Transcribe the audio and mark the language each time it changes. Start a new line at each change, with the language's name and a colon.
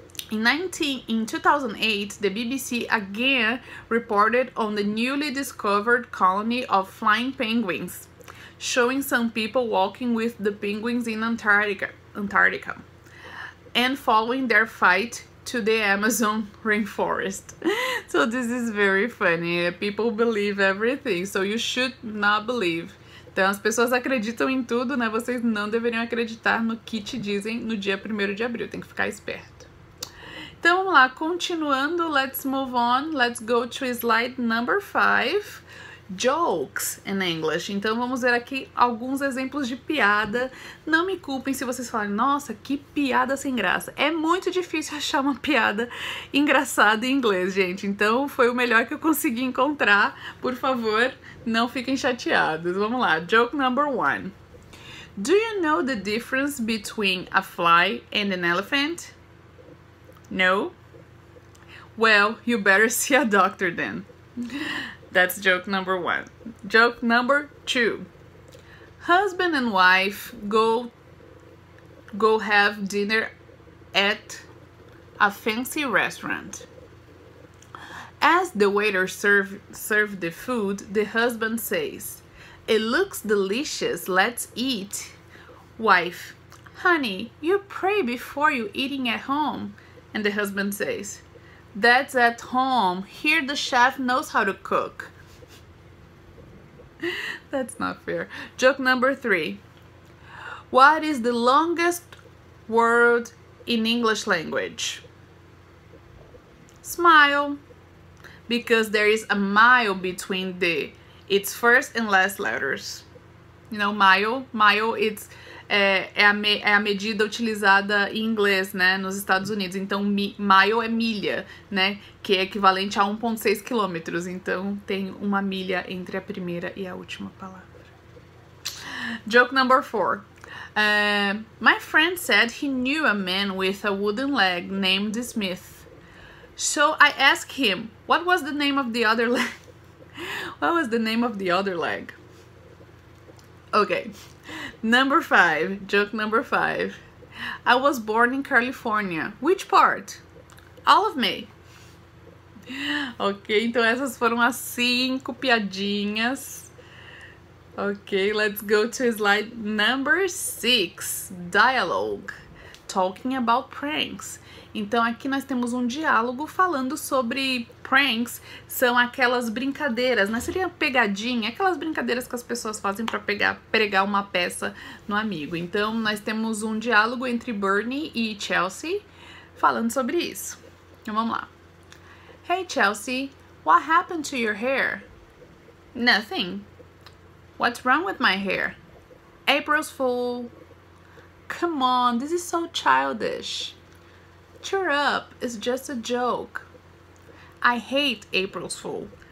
English: In 2008, the BBC again reported on the newly discovered colony of flying penguins, showing some people walking with the penguins in Antarctica and following their fight to the Amazon rainforest. So this is very funny. People believe everything, so you should not believe.
Portuguese: Então as pessoas acreditam em tudo, né? Vocês não deveriam acreditar no que te dizem no dia 1º de abril. Tem que ficar esperto. Então vamos lá, continuando,
English: let's move on. Let's go to slide number 5. Jokes in English.
Portuguese: Então vamos ver aqui alguns exemplos de piada. Não me culpem se vocês falarem, nossa, que piada sem graça. É muito difícil achar uma piada engraçada em inglês, gente. Então foi o melhor que eu consegui encontrar. Por favor, não fiquem chateados. Vamos lá,
English: joke number 1. Do you know the difference between a fly and an elephant? No? Well, you better see a doctor then. That's joke number 1. Joke number 2. Husband and wife go have dinner at a fancy restaurant. As the waiter serve the food, the husband says, "It looks delicious, let's eat." Wife, "Honey, you pray before you eating at home." And the husband says, "That's at home. Here the chef knows how to cook." That's not fair. Joke number 3. What is the longest word in English language? Smile. Because there is a mile between its first and last letters. You know,
Portuguese: mile, it's é a medida utilizada em inglês, né, nos Estados Unidos. Então, mile é milha, né, que é equivalente a 1,6 quilômetros. Então, tem uma milha entre a primeira e a última palavra.
English: Joke number 4. My friend said he knew a man with a wooden leg named Smith. So I asked him, what was the name of the other leg? What was the name of the other leg? Okay. Number 5, joke number 5. I was born in California. Which part? All of me.
Portuguese: Ok, então essas foram as 5 piadinhas.
English: Ok, let's go to slide number 6. Dialogue. Talking about pranks.
Portuguese: Então aqui nós temos um diálogo falando sobre pranks, são aquelas brincadeiras, né? Seria pegadinha, aquelas brincadeiras que as pessoas fazem para pregar uma peça no amigo. Então nós temos um diálogo entre Bernie e Chelsea falando sobre isso. Então vamos lá.
English: Hey Chelsea, what happened to your hair? Nothing. What's wrong with my hair? April's Fool. Come on, this is so childish. Cheer up, it's just a joke. I hate April's Fool.